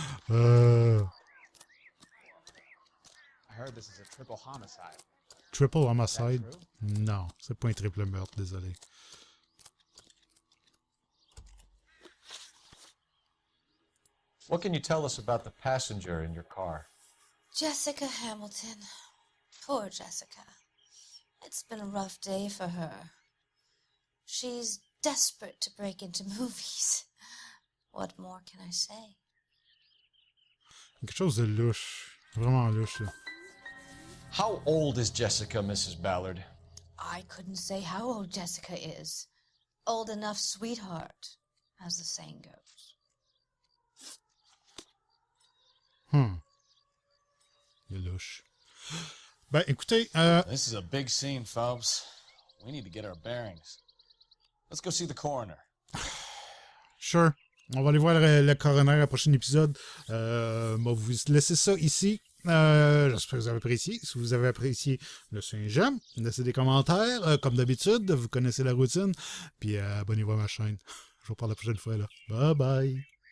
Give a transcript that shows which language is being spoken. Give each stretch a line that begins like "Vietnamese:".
English: I heard this is a triple homicide. Triple homicide?
French: Non, c'est pas un triple meurtre, désolé.
English: What can you tell us about the passenger in your car? Jessica Hamilton. Poor Jessica. It's been a rough day for her. She's desperate to break into movies. What more can I say?
French: Quelque chose de louche. Vraiment louche, là.
English: How old is Jessica, Mrs. Ballard? I couldn't say how old Jessica is. Old enough, sweetheart, as the saying goes.
French: Il est louche. Ben, écoutez,
English: This is a big scene, Phelps. We need to get our bearings. Let's go see the coroner. Sure.
French: On va aller voir le coroner au prochain épisode. Bon, vous laissez ça ici. J'espère que vous avez apprécié. Si vous avez apprécié, laissez un j'aime. Laissez des commentaires. Comme d'habitude, vous connaissez la routine. Puis abonnez-vous à ma chaîne. Je vous parle la prochaine fois. Là. Bye bye.